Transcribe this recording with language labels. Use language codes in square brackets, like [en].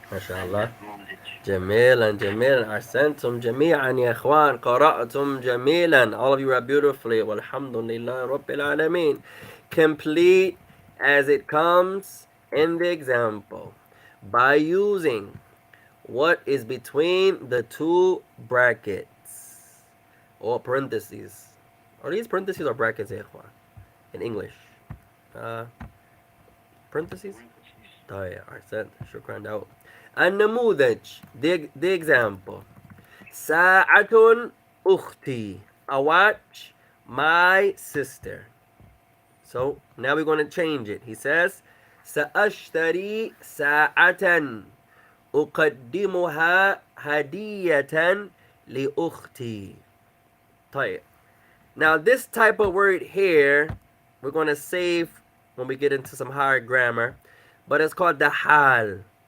[ar] ما شاء الله جميلا جميلا أحسنتم جميعا يا إخوان قرأتم جميلا [en] all of you are beautifully [ar] والحمد لله رب العالمين [en] complete as it comes in the example by using what is between the two brackets or parentheses. Are these parentheses or brackets [ar] يا إخوان [en] in English? Parentheses? [ar] طيب أحسنت شكرا داود النموذج [en] the example [ar] ساعة أختي [en] I watch my sister. So now we're going to change it. He says [ar] سأشتري ساعة أقدمها هدية لأختي. طيب. [en] Now this type of word here we're going to save when we get into some higher grammar, but it's called the hal.